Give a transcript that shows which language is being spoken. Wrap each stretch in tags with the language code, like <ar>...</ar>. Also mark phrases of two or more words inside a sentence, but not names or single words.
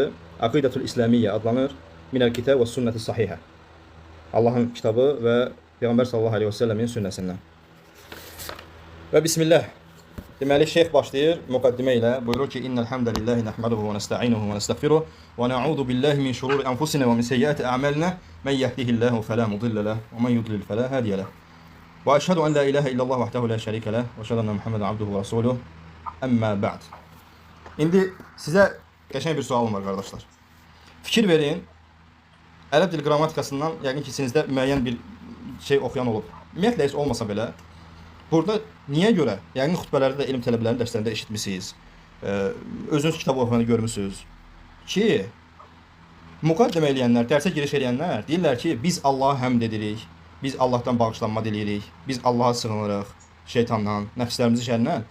<ar>العقيدة الإسلامية adlanır. من الكتاب والسنة الصحيحة.</ar> <az>Allahın kitabı və Peyğəmbər</az> <ar>صلى الله عليه وسلم</ar> <az>sünnəsindən. Və bismillah. Deməli, şeyx başlayır müqəddimə ilə. Buyurur ki,</az> <ar>إن الحمد لله نحمده ونستعينه ونستغفره ونعوذ بالله من شرور أنفسنا ومن سيئات أعمالنا من يهده الله فلا مضل له ومن يضلل فلا هادي له. وأشهد أن لا إله إلا الله وحده لا شريك له وأشهد أن محمدا عبده ورسوله أما بعد.</ar> <az>İndi sizə qəşəng bir sualım var qardaşlar. Fikir verin. Ərəb dil qrammatikasından yəqin ki, içinizdə müəyyən bir şey oxuyan olub. Ümumiyyətlə heç olmasa belə, burada niyə görə? Yəqin xutbələrdə də elm tələbələrinin dərslərində eşitmisiniz. Özünüz kitab oxuyanı görmüsünüz ki, müqaddimə eləyənlər, dərsə giriş eləyənlər deyirlər ki, biz Allaha həmd edirik, biz Allahdan bağışlanma diləyirik, biz Allaha sığınırıq şeytandan, nəfslərimizi şərrindən.</az>